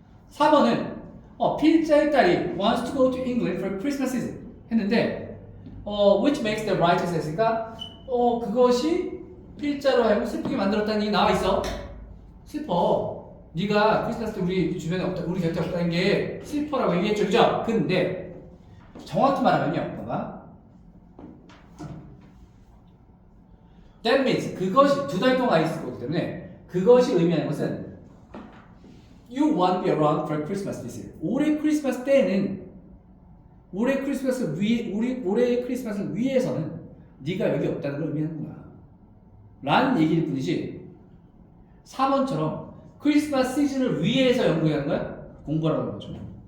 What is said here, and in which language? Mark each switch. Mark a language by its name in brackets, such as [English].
[Korean] 4번은 필자의 딸이 [English] wants to go to England for Christmas season [Korean] 했는데 [English] which makes the writers [Korean] 했으니까 그것이 필자로 하여금 슬프게 만들었다는 얘기 나와 있어. 슬퍼. 네가 크리스마스 때 우리 주변에 없다, 우리 곁에 없다는 게 슬퍼라고 얘기했죠, 그죠? 근데 정확히 말하면요, 봐봐. [English] That means [Korean] 그것이 2달 동안 있을 거기 때문에 그것이 의미하는 것은 [English] You won't be around for Christmas this year. [Korean] 올해 크리스마스 때에는 올해 크리스마스 올해 크리스마스를 위해서는 네가 여기 없다는 걸 의미하는구나. 라는 얘기일 뿐이지. 4번처럼 크리스마스 시즌을 위해서 영국에 가는 거야? 공부하라는 거죠.